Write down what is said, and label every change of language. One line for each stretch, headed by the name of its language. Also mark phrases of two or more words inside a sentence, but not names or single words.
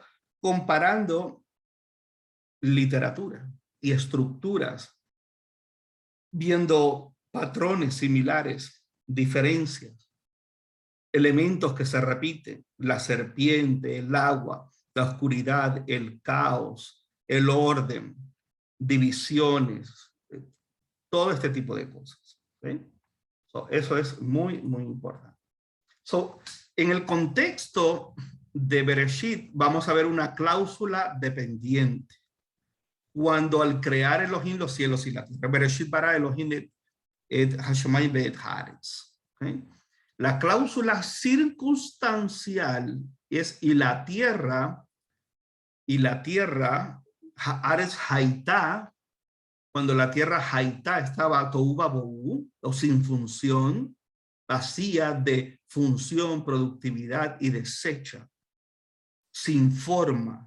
Spanish: Comparando literatura y estructuras, viendo patrones similares, diferencias, elementos que se repiten: la serpiente, el agua, la oscuridad, el caos, el orden, divisiones, todo este tipo de cosas. ¿Sí? Eso es muy, muy importante. En el contexto de Bereshit vamos a ver una cláusula dependiente. Cuando al crear Elohim los cielos y la tierra,
Hebrew: בראשית ברא אלוהים את השמים ואת הארץ.
Spanish: La cláusula circunstancial es y la tierra,
Hebrew: הארץ הייתה,
Spanish: cuando la tierra haitá estaba
Hebrew: תוהו ובוהו,
Spanish: o sin función, vacía de función, productividad y deshecha, sin forma.